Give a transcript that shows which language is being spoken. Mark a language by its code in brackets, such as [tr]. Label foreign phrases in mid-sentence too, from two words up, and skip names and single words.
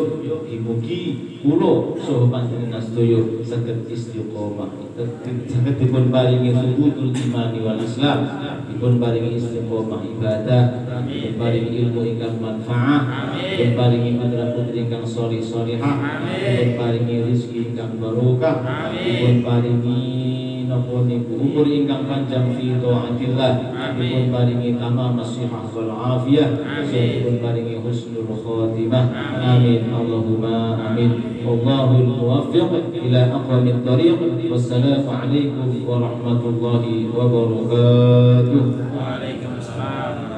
[jv] Mugi kula saha panjenengan sedaya saged istiqomah, saged dipun paringi [ar] ثبوت الإيمان والإسلام, [jv] dipun paringi istiqomah ibadah, dipun paringi ilmu ingkang manfaat, dipun paringi putra putri ingkang sholih sholihah, dipun paringi rezeki ingkang barokah, dipun paringi napa niku umur ingkang panjang [ar] في طاعة الله, [jv] dipun paringi [ar] تمام الصحة والعافية, [jv] dipun paringi [ar] حسن الخاتمة. آمين اللهم آمين. والله الموفق إلى أقوم الطريق. والسلام عليكم ورحمة الله وبركاته. Waalaikumsalam.